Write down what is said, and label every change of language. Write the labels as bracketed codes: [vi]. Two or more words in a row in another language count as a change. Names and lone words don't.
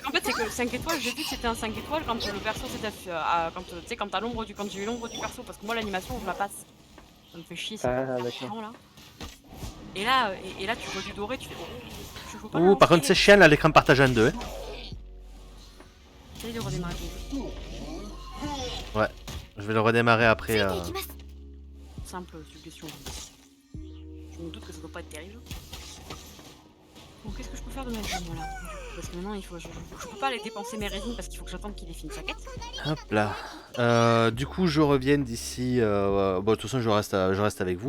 [fr] En fait, c'est que le 5 étoiles, j'ai vu que c'était un 5 étoiles quand le perso s'était quand t'as l'ombre quand j'ai eu l'ombre du perso, parce que moi l'animation je la passe. Ça me fait chier, c'est Ah, hyper d'accord. chiant, là. Et là, tu vois du doré, tu fais je veux pas le Ouh, par lancer. contre, c'est chiant là, l'écran partagé en deux. Hein. J'essaye de redémarrer ton jeu. Ouais, je vais le redémarrer [ja] つい [fr] après. [ja] ていきます [fr] Simple suggestion. Je me doute que ça doit pas être terrible. Bon, qu'est-ce que je peux faire de ma vie, moi là? Parce que maintenant, je peux pas aller dépenser mes résines parce qu'il faut que j'attende qu'il ait fini sa quête. Hop là. Du coup, je reviens d'ici. Bon, de toute façon, je reste avec vous.